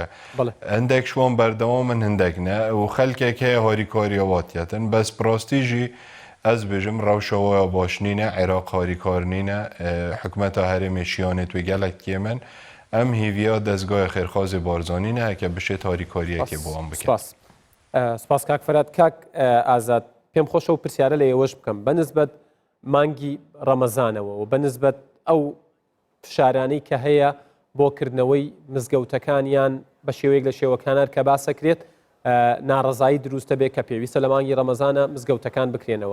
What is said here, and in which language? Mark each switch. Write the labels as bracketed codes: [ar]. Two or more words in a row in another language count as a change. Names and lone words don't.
[ku] Hindek şwan berdewamin hindek ne û xelkek heye harîkariya watiyetin. Bes pirastî jî ez bêjim rewşawaya baş nîne, Iraq harîkar nîne, hikûmeta herêmê şiyanê wê gelek kêmin. Em hêviya dezgahê xêrxwazê Barzanî ne heke bişêt harîkariyekê bo wan bikin. [ckb] سپاس کاک فەرات. کاک ئازاد پێم خۆشە و پرسیارە لە ئێوەش بکەم بەنسبەت مانگی ڕەمەزانەوە و بەنسبەت ئەو فشارانەی کە هەیە بۆکردنەوەی مزگەوتەکانیان بە شێوەیەک لە شێوەکانار کە باسەکرێت ناڕەزایی دروستە بێت کە پێویستە لە مانگی ڕەمەزانە مزگەوتەکان بکرێنەوە.